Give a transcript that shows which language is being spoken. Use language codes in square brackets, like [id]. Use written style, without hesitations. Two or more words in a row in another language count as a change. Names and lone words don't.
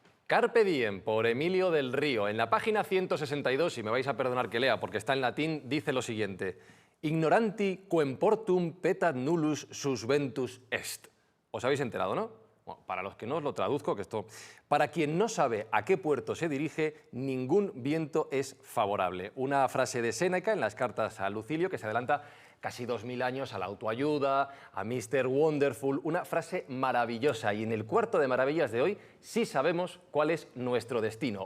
[es] Carpe Diem, por Emilio del Río. En la página 162, y me vais a perdonar que lea porque está en latín, dice lo siguiente: [la] Ignoranti quem portum petat nullus susventus est. [es] ¿Os habéis enterado, no? Bueno, para los que no os lo traduzco, que esto... Para quien no sabe a qué puerto se dirige, ningún viento es favorable. Una frase de Séneca en las cartas a Lucilio que se adelanta casi 2000 años a la autoayuda, a Mr. Wonderful, una frase maravillosa. Y en el cuarto de maravillas de hoy sí sabemos cuál es nuestro destino.